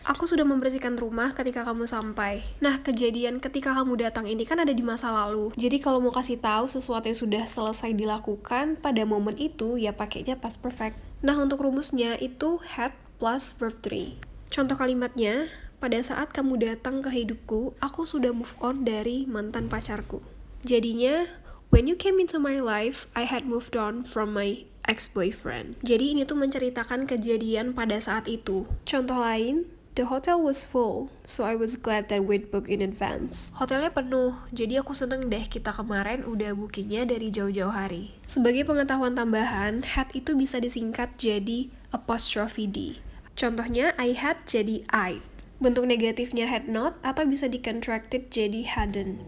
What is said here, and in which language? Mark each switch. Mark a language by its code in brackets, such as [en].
[id] Aku sudah membersihkan rumah ketika kamu sampai. Nah, kejadian ketika kamu datang ini kan ada di masa lalu. Jadi kalau mau kasih tahu sesuatu yang sudah selesai dilakukan pada momen itu, ya pakainya past perfect. Nah, untuk rumusnya itu had plus verb 3. Contoh kalimatnya, pada saat kamu datang ke hidupku, aku sudah move on dari mantan pacarku. [en] Jadinya, when you came into my life, I had moved on from my ex-boyfriend. [id] Jadi ini tuh menceritakan kejadian pada saat itu. Contoh lain, [en] the hotel was full, so I was glad that we'd booked in advance. [id] Hotelnya penuh, jadi aku seneng deh kita kemarin udah bookingnya dari jauh-jauh hari. Sebagai pengetahuan tambahan, had itu bisa disingkat jadi apostrophe D. Contohnya, I had jadi I'd. Bentuk negatifnya had not atau bisa dicontracted jadi hadn't.